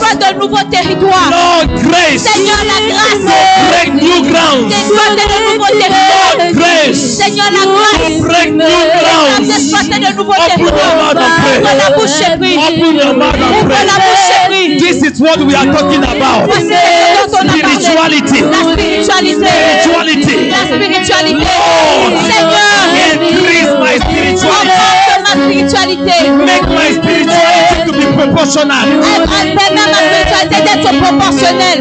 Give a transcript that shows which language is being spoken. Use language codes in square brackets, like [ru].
[fr] J'exploite de nouveaux territoires. [en] Lord, grace. [fr] Seigneur, la grâce. [en] Break new grounds. [fr] D'exploiter de nouveaux territoires. [en] Lord, grace. [fr] Seigneur, la grâce. [en] Break new grounds. [fr] D'exploiter de nouveaux [en] Open your [fr] territoires. [en] mouth and pray. [fr] Ouvre la bouche et prie. [en] Open your mouth and [fr] Ouvre la [en] pray. [fr] bouche et prie. [en] This is what we are talking about. [fr] Voici ce dont on a parlé. [en] Spirituality. [fr] La spiritualité. [en] Spirituality. [fr] La spiritualité. [en] Lord, [fr] Seigneur, [en] increase my spirituality. [fr] augmente ma spiritualité. [en] Make my spirituality to be proportional [fr] Permets ma spiritualité d'être proportionnelle